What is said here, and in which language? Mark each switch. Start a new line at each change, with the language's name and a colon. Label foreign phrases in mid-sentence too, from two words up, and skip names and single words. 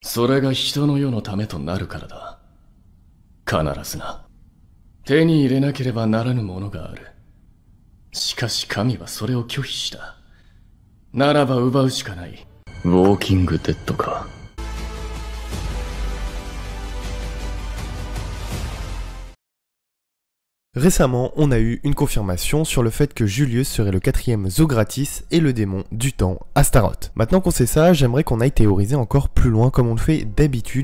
Japanese: それが人の世のためとなるからだ。必ずな。手に入れなければならぬものがある。しかし神はそれを拒否した。ならば奪うしかない。ウォーキングデッドか。
French: Récemment, on a eu une confirmation sur le fait que Julius serait le 4e Zogratis et le démon du temps, Astaroth. Maintenant qu'on sait ça, j'aimerais qu'on aille théoriser encore plus loin comme on le fait d'habitude.